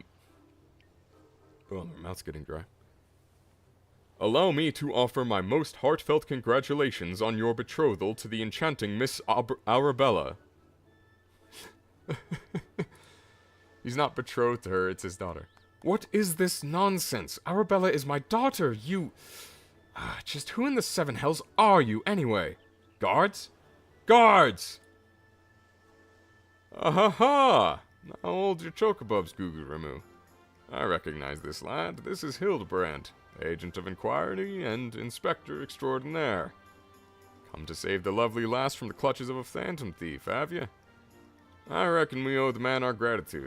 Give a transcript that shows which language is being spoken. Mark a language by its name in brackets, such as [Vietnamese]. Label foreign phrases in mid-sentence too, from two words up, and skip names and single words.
[English] Oh, my mouth's getting dry. Allow me to offer my most heartfelt congratulations on your betrothal to the enchanting Miss Arabella. He's not betrothed to her, it's his daughter. What is this nonsense? Arabella is my daughter, you... just who in the seven hells are you, anyway? Guards? Guards! Ah-ha-ha! Now hold your chocobubs, Guguremu. I recognize this lad. This is Hildibrand, agent of inquiry and inspector extraordinaire. Come to save the lovely lass from the clutches of a phantom thief, have you? I reckon we owe the man our gratitude.